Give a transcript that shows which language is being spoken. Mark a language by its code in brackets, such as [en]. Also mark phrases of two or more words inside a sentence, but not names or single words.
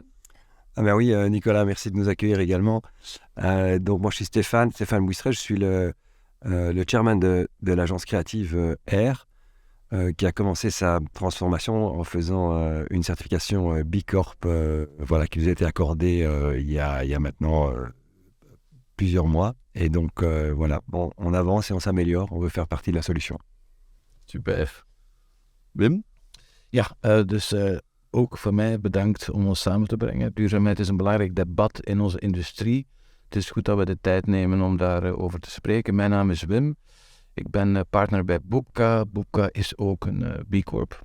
[fr] Oui, Nicolas, merci de nous accueillir également. Donc moi je suis Stéphane Buisseret, je suis le chairman de l'agence créative R, qui a commencé sa transformation en faisant une certification B Corp, qui nous a été accordée il y a maintenant plusieurs mois. Et donc on avance et on s'améliore, on veut faire partie de la solution. Super. Wim? [nl] Ja, dus ook voor mij bedankt om ons samen te brengen. Duurzaamheid is een belangrijk debat in onze industrie. Het is goed dat we de tijd nemen om daarover te spreken. Mijn naam is Wim. Ik ben partner bij Boepka. Boepka is ook een B Corp.